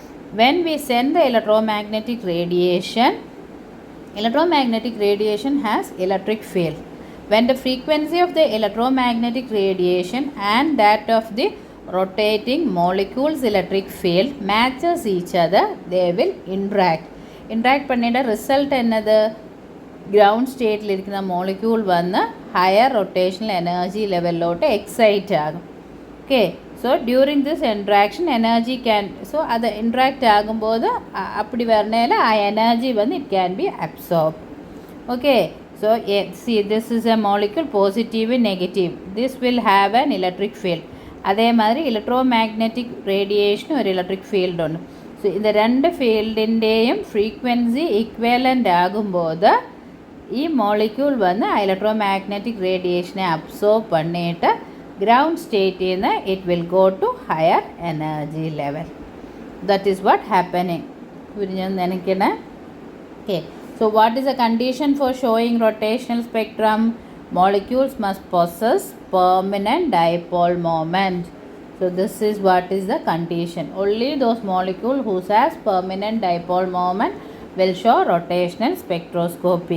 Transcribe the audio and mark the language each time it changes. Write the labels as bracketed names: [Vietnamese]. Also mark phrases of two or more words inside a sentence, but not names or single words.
[English] When we send the electromagnetic radiation, Electromagnetic radiation has electric field. When the frequency of the electromagnetic radiation and that of the rotating molecules electric field matches each other, they will interact [Tamil] பண்ணிட்ட ரிசல்ட் என்னது, [English] ground state [Malayalam] ഇരിക്കുന്ന മോളിക്യൂൾ വന്ന് [English] higher rotational energy level excite [Malayalam] ആകും. [English] okay, so during this interaction energy can, so [Malayalam] അത് ഇൻട്രാക്റ്റ് ആകുമ്പോൾ [Tamil] அப்படி வரனால [Malayalam] ആ എനർജി വന്ന് [English] it can be absorb. ഓക്കെ, so see this is a molecule, positive and negative, this will have an electric field. [Malayalam] അതേമാതിരി [English] electromagnetic radiation [Malayalam] ഒരു [English] electric field [Malayalam] ഉണ്ട്. സോ ഇത് രണ്ട് ഫീൽഡിൻ്റെയും [English] frequency equivalent [Malayalam] ആകുമ്പോൾ ഈ മോളിക്യൂൾ വന്ന് [English] electromagnetic radiation absorb [Malayalam] பண்ணிட்டு [English] ground state [Malayalam] നിന്ന് [English] it will go to higher energy level. that is what happening. [Malayalam] ഞാൻ നനയ്ക്കണേ. [English] ഓക്കെ, so what is the condition for showing rotational spectrum? Molecules must possess permanent dipole moment. So this is what is the condition. Only those molecules who has permanent dipole moment will show rotational spectroscopy.